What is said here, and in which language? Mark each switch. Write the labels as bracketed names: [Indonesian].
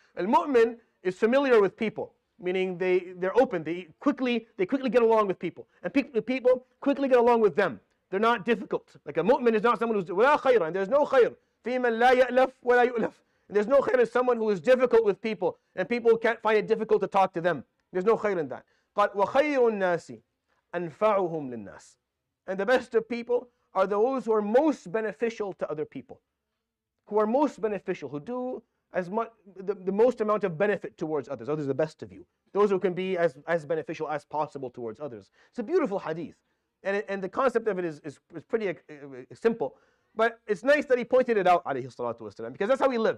[English] Al-mu'min is familiar with people, meaning they're open, they quickly get along with people. And people quickly get along with them. They're not difficult. Like a mu'min is not someone who's [Arabic] ولا خير, [English] and there's no خير. [Arabic] فيمن لا يألف ولا يؤلف. [English] And there's no خير in someone who is difficult with people, and people can't find it difficult to talk to them. There's no خير in that. [Arabic] قال وخير الناس أنفعهم للناس. [English] And the best of people are those who are most beneficial to other people. Who are most beneficial, who do as much the most amount of benefit towards others. Others are the best of you. Those who can be as beneficial as possible towards others. It's a beautiful hadith. And the concept of it is pretty simple. But it's nice that he pointed it out, [Arabic] عليه الصلاة والسلام, [English] because that's how he lived.